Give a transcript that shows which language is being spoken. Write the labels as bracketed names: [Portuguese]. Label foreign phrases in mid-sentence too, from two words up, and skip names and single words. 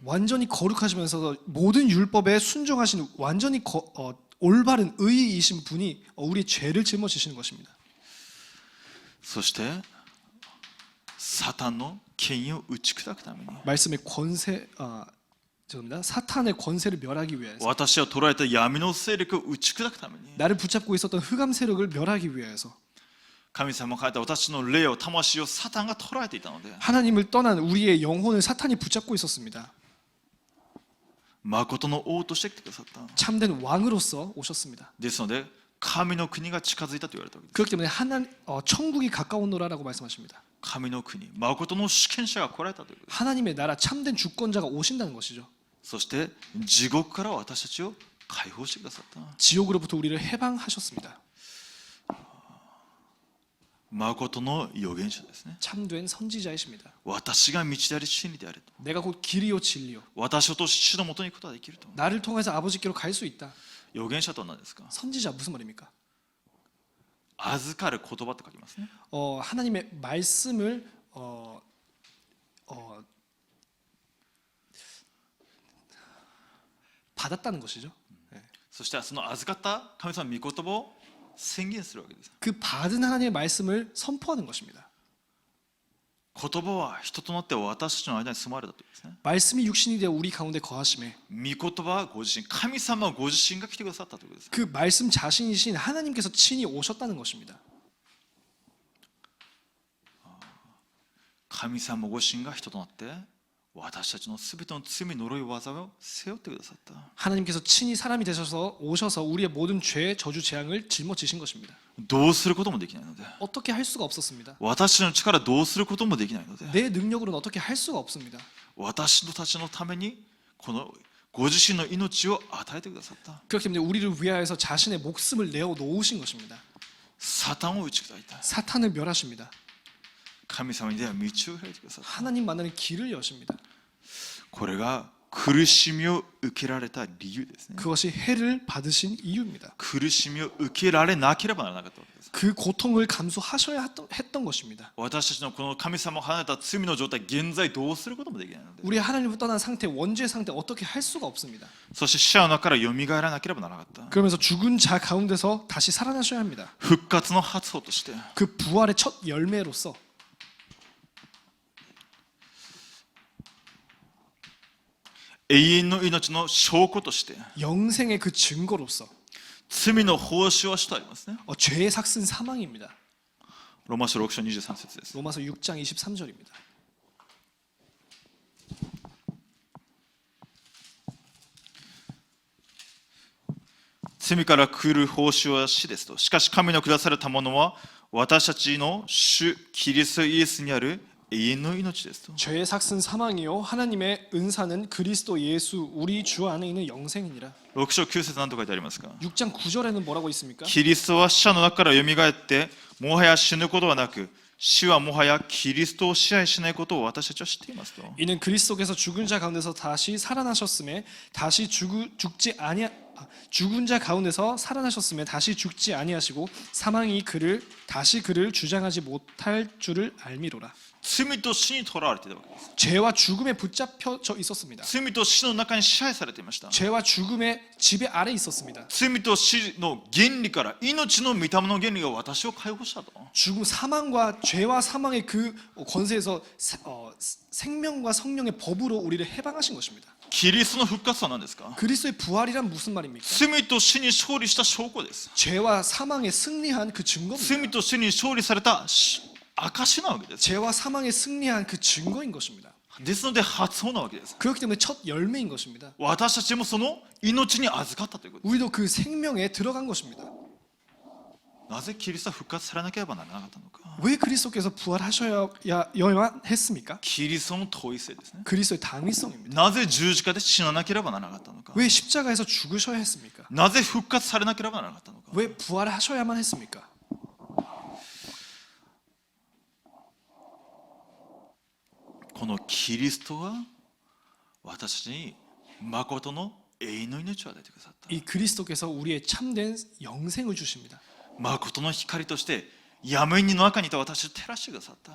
[Korean] 완전히 거룩하시면서 모든 율법에 순종하신 완전히 올바른 의이신 분이 우리의 죄를 짊어지시는 것입니다. [Japanese] そしてサタンの権威を打ち砕くために [Korean] 말씀의 죄송합니다. 사탄의 권세를 멸하기 위해서 [Japanese] 私を捉えた闇の勢力を打ち砕くために [Korean] 나를 붙잡고 있었던 흑암 세력을 멸하기 위해서 [Japanese] 神様が変えた私の霊を魂をサタンが捉えていたので [Korean] 하나님을 떠난 우리의 영혼을 사탄이 붙잡고 있었습니다. [Japanese] 誠の王として来てくださった。 [Korean] 참된 왕으로서 오셨습니다. [Japanese] ですので神の国が近づいたと言われたわけです。 [Korean] 그렇기 때문에 천국이 가까웠노라라고 말씀하십니다. [Japanese] 神の国、誠の主権者が来られたということです。 [Korean] 하나님의 나라 참된 주권자가 오신다는 것이죠. [Japanese] そして地獄から私たちを解放してくださった。 [Korean] 지옥으로부터 우리를 해방하셨습니다. [Japanese] 誠の預言者ですね。 [Korean] 참된 선지자이십니다. [Japanese] 私が道であり真理であると。 [Korean] 내가 곧 길이요 진리요. [Japanese] 私を通し主のもとに行くことができると。 [Korean] 나를 통해서 아버지께로 갈 수 있다. [Japanese] 預言者とは何ですか。 [Korean] 선지자 무슨 말입니까? [Japanese] 預かる言葉と書きますね。 [Korean] 하나님의 말씀을 받았다는 것이죠. [Japanese] そしてその預かった神様の御言葉を宣言するわけです。 [Korean] 그 받은 하나님의 말씀을 선포하는 것입니다. [Japanese] 言葉は人となって私たちの間に住まれたというですね。 [Korean] 말씀이 육신이 되어 우리 가운데 거하심에 [Japanese] 御言葉はご自身、神様ご自身が来てくださったということです。 [Korean] 그 말씀 자신이신 하나님께서 친히 오셨다는 것입니다. [Japanese] 神様ご自身が人となって私たちのすべての罪呪い災いを背負ってくださった。 [Korean] 하나님께서 친히 사람이 되셔서 오셔서 우리의 모든 죄, 저주, 재앙을 짊어지신 것입니다. [Japanese] どうすることもできないので、 [Korean] 어떻게 할 수가 없었습니다. [Japanese] 私の力どうすることもできないので、 [Korean] 내 능력으로는 어떻게 할 수가 없습니다. [Japanese] 私たちのためにこのご自身の命を与えてくださった。 [Korean] 그렇기 때문에 우리를 위하여서 자신의 목숨을 내어 놓으신 것입니다. [Japanese] サタンを打ち砕いた。 [Korean] 사탄을 멸하십니다. [Japanese] 神様に出会う道を開いてくださった。 [Korean] 하나님 만나는 길을 여십니다. [Japanese] これが苦しみを受けられた理由ですね。 [Korean] 그것이 해를 받으신 이유입니다. [Japanese] 苦しみを受けられなければならなかったわけです。 [Korean] 그 고통을 감수하셔야 했던 것입니다. [Japanese] 私たちのこの神様を離れた罪の状態、現在どうすることもできないので、 [Korean] 우리 하나님을 떠난 상태, 원죄의 상태 어떻게 할 수가 없습니다. [Japanese] そして死者の中からよみがえらなければならなかった。 [Korean] 그러면서 죽은 자 가운데서 다시 살아나셔야 합니다. [Japanese] 復活の発歩として、 [Korean] 그 부활의 첫 열매로서 [Japanese] 永遠の命の証拠として [Korean] 영생의 그 증거로서 [Japanese] 罪の報酬は主とありますね。 [Korean] 죄의 삭은 사망입니다. [Japanese] ローマ書6章23節です。 [Korean] 로마서 6장 23절입니다. [Japanese] 罪から来る報酬は死ですと。しかし神の下されたものは私たちの主キリストイエスにある永遠の命ですと。 [Korean] 죄의 삭은 사망이요 하나님의 은사는 그리스도 예수 우리 주 안에 있는 영생이니라. [Japanese] 6 章9節何と書いてありますか。 [Korean] 6장 9절에는 뭐라고 있습니까? [Japanese] キリストは死者の中からよみがえってもはや死ぬことはなく死はもはやキリストを支配しないことを私たちは知っていますと。 [Korean] 이는 그리스도께서 죽은 자 가운데서 다시 살아나셨음에 다시 죽은 자 가운데서 살아나셨음에 다시 죽지 아니하시고 사망이 다시 그를 주장하지 못할 줄을 알미로라. [Japanese] 罪と死にとらわれていたわけです。 [Korean] 죄와 죽음에 붙잡혀 있었습니다. [Japanese] 罪と死の中に支配されていました。 [Korean] 죄와 죽음의 지배 아래 있었습니다. [Japanese] 罪と死の原理から命の御霊の原理が私を解放したと。 [Korean] 죽음 사망과 죄와 사망의 그 권세에서 생명과 성령의 법으로 우리를 해방하신 것입니다. [Japanese] キリストの復活は何ですか。 [Korean] 그리스도의 부활이란 무슨 말입니까? [Japanese] 罪と死に勝利した証拠です。 [Korean] 죄와 사망에 승리한 그 증거입니다. [Japanese] 罪と死に勝利された証なわけです。 [Korean] 죄와 사망에 승리한 그 증거인 것입니다. [Japanese] ですので発音なわけです。 [Korean] 그렇기 때문에 첫 열매인 것입니다. [Japanese] 私たちもその命に預かったということです。 [Korean] 우리도 그 생명에 들어간 것입니다. [Japanese] なぜキリストは復活されなければならなかったのか。 [Korean] 왜 그리스도께서 부활하셔야만 했습니까? [Japanese] キリストの統一性ですね。 [Korean] 그리스도의 당위성입니다. [Japanese] なぜ十字架で死ななければならなかったのか。 [Korean] 왜 십자가에서 죽으셔야 했습니까? [Japanese] なぜ復活されなければならなかったのか。 [Korean] 왜 부활하셔야만 했습니까? [Japanese] このキリストは私たちに誠の永遠の命を与えてくださった。 [Korean] 이 그리스도께서 우리의 참된 영생을 주십니다. [Japanese] 誠の光として闇の中にいた私を照らしてくださった。